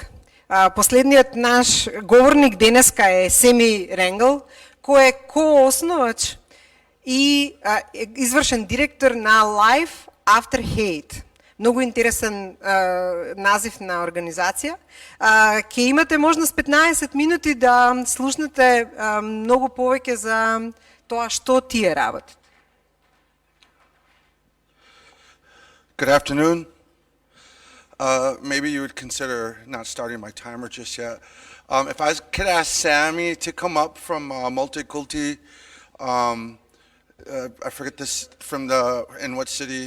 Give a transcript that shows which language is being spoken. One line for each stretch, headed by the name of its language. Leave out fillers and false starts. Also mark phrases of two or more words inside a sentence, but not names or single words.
Macedonian: Последниот наш говорник денеска е Семи Ренгел, кој е коосновач и извршен директор на Life After Hate. Многу интересен назив на организација. Ќе имате можност 15 минути да слушнете многу повеќе за тоа што тие работат.
English: Good afternoon. maybe you would consider not starting my timer just yet. If I could ask Sammy to come up from Multiculti, I forget this, in what city?